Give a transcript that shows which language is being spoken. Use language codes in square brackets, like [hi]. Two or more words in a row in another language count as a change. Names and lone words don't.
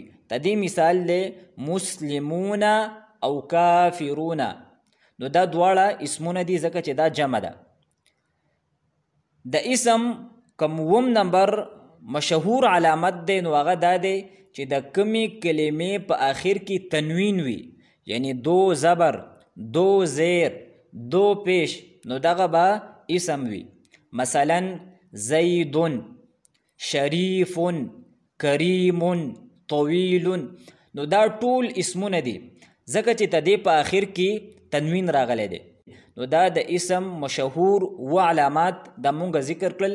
[ps] د دې مثال دی مسلمون او کافرون. نو دا دواړه اسمونه دي ځکه چې دا جمع ده. د اسم کوم اووم نمبر مشهور علامت دی نو هغه دا دی چې د کمې کلمې په آخر کې تنوین وي، [fa] یعنی دو زبر، دو زیر، دو پیش، [ps] نو دغه به اسم وي. مثلا زیدون، شریف، کریم، طویل. نو دا ټول اسمونه دي ځکه چې د دې په آخر کې تنوین راغلی دی. نو دا د اسم مشهور و علامات دا مونږ ذکر کړل.